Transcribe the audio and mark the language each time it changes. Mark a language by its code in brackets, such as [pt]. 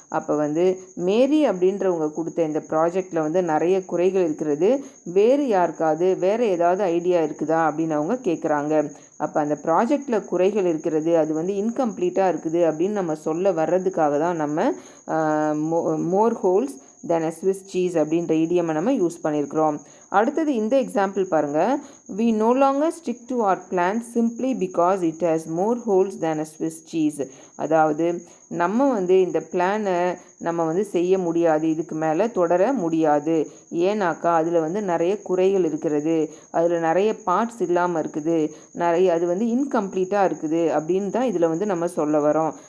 [ta] அப்போ மேரி அப்படின்றவங்க கொடுத்த இந்த ப்ராஜெக்டில் நிறைய குறைகள் இருக்கிறது, வேறு யாருக்காவது வேறு ஏதாவது ஐடியா இருக்குதா அப்படின்னு அவங்க கேட்குறாங்க. அப்போ அந்த ப்ராஜெக்டில் குறைகள் இருக்கிறது, அது இன்கம்ப்ளீட்டாக இருக்குது அப்படின்னு நம்ம சொல்ல வர்றதுக்காக தான் நம்ம [en] more holes then a Swiss cheese [ta] அப்படின்ற இடியமை நம்ம யூஸ் பண்ணியிருக்கிறோம். அடுத்தது இந்த எக்ஸாம்பிள் பாருங்கள். [en] we no longer stick to our plan simply because it has more holes than a Swiss cheese. [ta] அதாவது நம்ம வந்து இந்த பிளானை நம்ம வந்து செய்ய முடியாது, இதுக்கு மேலே தொடர முடியாது. ஏன்னாக்கா அதில் வந்து நிறைய குறைகள் இருக்கிறது, அதில் நிறைய பார்ட்ஸ் இல்லாமல் இருக்குது, அது வந்து இன்கம்ப்ளீட்டாக இருக்குது அப்படின்னு தான் இதில் வந்து நம்ம சொல்ல வரோம்.